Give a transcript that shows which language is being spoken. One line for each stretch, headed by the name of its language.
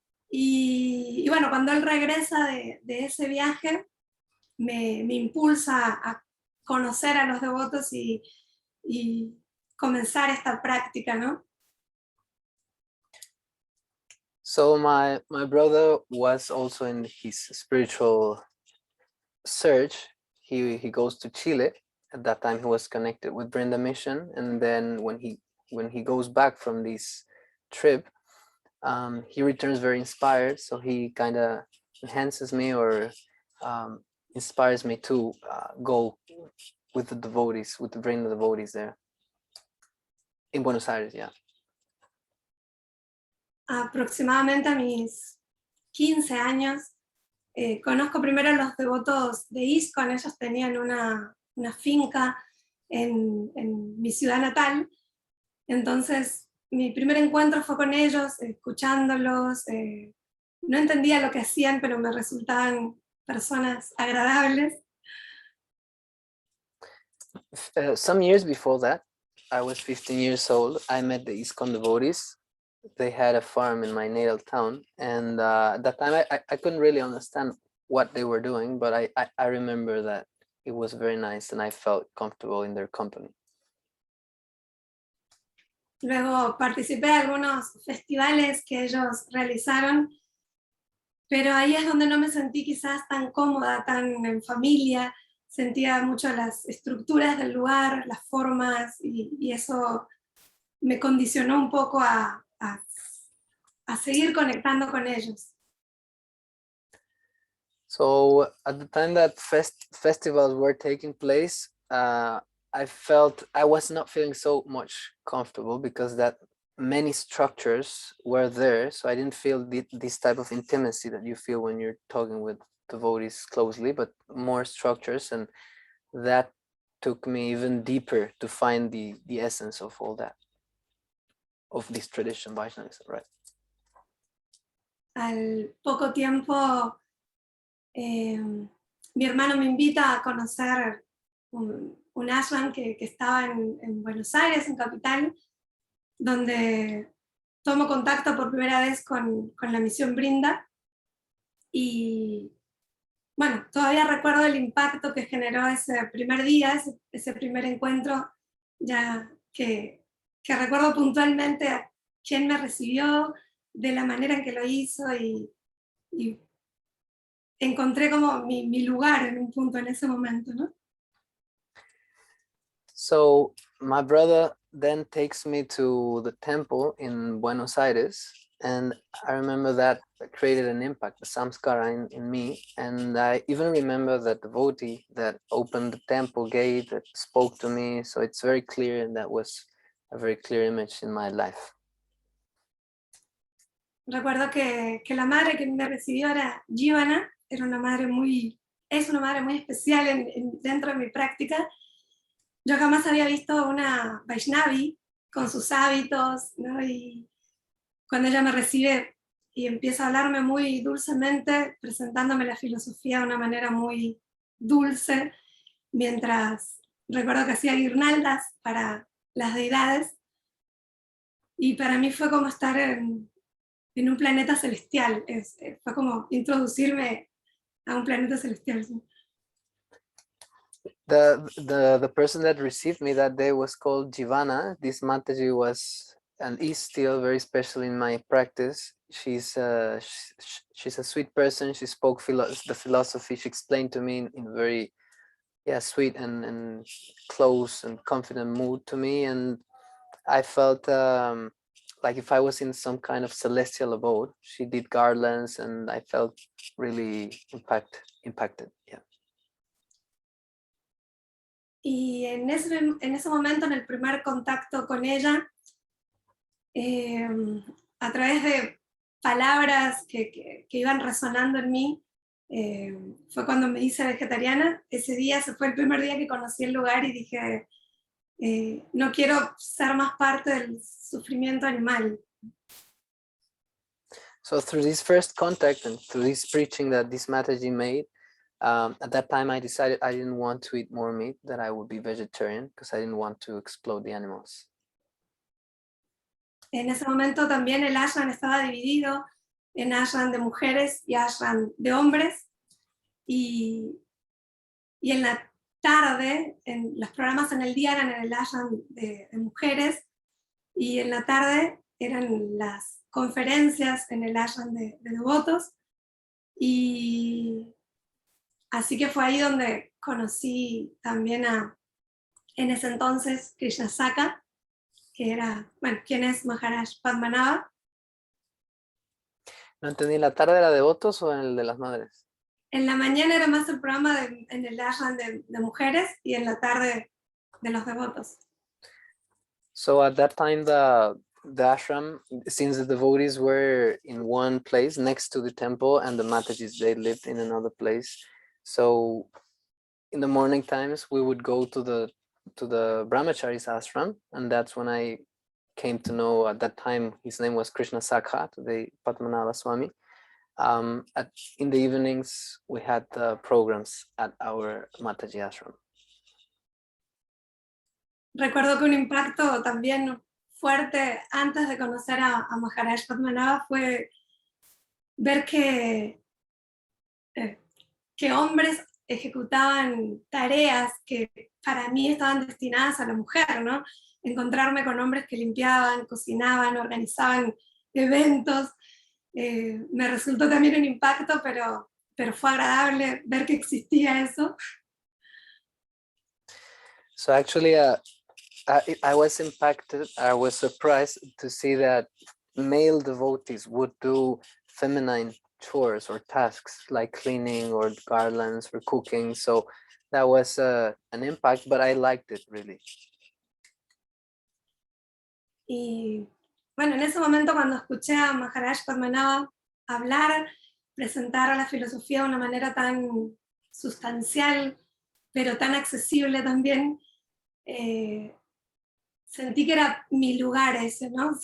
Spanish: Y bueno, cuando él regresa de ese viaje, me impulsa a conocer a los devotos y comenzar esta práctica, ¿no?
English: So my brother was also in his spiritual search. He goes to Chile. At that time he was connected with Brinda Mission, and then when he goes back from this trip, he returns very inspired, so he kind of enhances me or inspires me to go with the devotees, with the Brinda devotees there in Buenos Aires. Yeah.
Spanish: Aproximadamente a mis 15 años, conozco primero a los devotos de ISKCON. Ellos tenían una finca en mi ciudad natal. Entonces, mi primer encuentro fue con ellos, escuchándolos. No entendía lo que hacían, pero me resultaban personas agradables.
English: Some years before that, I was 15 years old. I met the ISKCON devotees. They had a farm in my natal town, and at that time I couldn't really understand what they were doing, but I remember that it was very nice and I felt comfortable in their company.
Spanish: Luego participé de algunos festivales que ellos realizaron, pero ahí es donde no me sentí quizás tan cómoda, tan en familia. Sentía mucho las estructuras del lugar, las formas, y eso me condicionó un poco a seguir conectando con ellos.
English: So at the time that festivals were taking place, I felt I was not feeling so much comfortable because that many structures were there. So I didn't feel this type of intimacy that you feel when you're talking with devotees closely, but more structures, and that took me even deeper to find the essence of all that, of this tradition, Vaishnavism, right?
Spanish: Al poco tiempo, mi hermano me invita a conocer un ashram que estaba en Buenos Aires, en Capital, donde tomo contacto por primera vez con la misión Brinda. Y bueno, todavía recuerdo el impacto que generó ese primer día, ese primer encuentro, ya que recuerdo puntualmente a quién me recibió, de la manera en que lo hizo, y encontré como mi lugar en un punto en ese momento, ¿no?
English: So my brother then takes me to the temple in Buenos Aires, and I remember that created an impact, the samskara in me. And I even remember that devotee that opened the temple gate, that spoke to me. So it's very clear, and that was a very clear image in my life.
Spanish: Recuerdo que la madre que me recibió era Jivana. Es una madre muy especial dentro de mi práctica. Yo jamás había visto una Vaishnavi con sus hábitos, ¿no? Y cuando ella me recibe y empieza a hablarme muy dulcemente, presentándome la filosofía de una manera muy dulce, mientras recuerdo que hacía guirnaldas para las deidades, y para mí fue como estar en un planeta celestial. Fue como introducirme a un planeta celestial.
English: The person that received me that day was called Jivana. This Mataji was and is still very special in my practice. She's a sweet person. She spoke the philosophy. She explained to me in very sweet and close and confident mood to me, and I felt like if I was in some kind of celestial abode. She did garlands, and I felt really impacted. Yeah.
Spanish: Y en ese momento, en el primer contacto con ella, a través de palabras que iban resonando en mí, fue cuando me hice vegetariana. Ese día fue el primer día que conocí el lugar y dije, no quiero ser más parte del sufrimiento animal.
English: So through this first contact and through this preaching that this Mataji made, at that time I decided I didn't want to eat more meat, that I would be vegetarian because I didn't want to explode the animals.
Spanish: En ese momento también el ashram estaba dividido en ashram de mujeres y ashram de hombres, y en la tarde, los programas en el día eran en el ashram de mujeres, y en la tarde eran las conferencias en el ashram de devotos, y así que fue ahí donde conocí también en ese entonces, Krishna Saka, que era, bueno, quien es Maharaj Padmanabha. No entendí, ¿la tarde era de devotos o en el de las madres? En la mañana era más el programa en el ashram de mujeres, y en la tarde de los devotos.
English: So at that time, the ashram, since the devotees were in one place next to the temple and the Matajis, they lived in another place. So in the morning times, we would go to the brahmachari's ashram, and that's when I came to know, at that time his name was Krishna Sakha, today Padmanabha Swami. In the evenings, we had programs at our Mataji ashram.
Spanish: Recuerdo que un impacto también fuerte antes de conocer a Maharaj Padmanabha fue ver que hombres ejecutaban tareas que para mí estaban destinadas a la mujer, ¿no? Encontrarme con hombres que limpiaban, cocinaban, organizaban eventos, me resultó también un impacto, pero fue agradable ver que existía eso.
English: So actually, I was impacted, I was surprised to see that male devotees would do feminine chores or tasks like cleaning or garlands or cooking. So that was an impact, but I liked it really.
Spanish: Y bueno, en ese momento cuando escuché a Maharaj Padmanabha hablar, presentar la filosofía de una manera tan sustancial, pero tan accesible también, sentí que era mi lugar ese, ¿no?